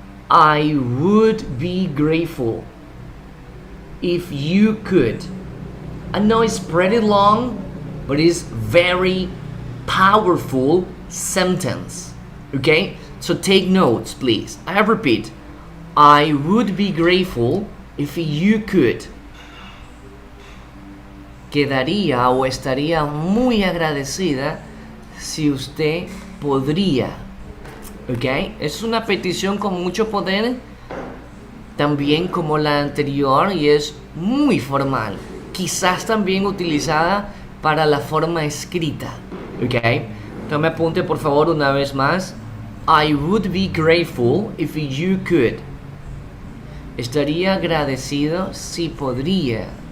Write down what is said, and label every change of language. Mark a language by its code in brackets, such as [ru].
[en] I would be grateful if you could. I know it's pretty long, but it's very powerful sentence. Okay? So take notes, please. I repeat. I would be grateful if you could. [es] Quedaría o estaría muy agradecida si usted podría. ¿Ok? Es una petición con mucho poder, también como la anterior, y es muy formal. Quizás también utilizada para la forma escrita. ¿Ok? Tome apunte por favor una vez más. [en] I would be grateful if you could. [es] Estaría agradecido si podría.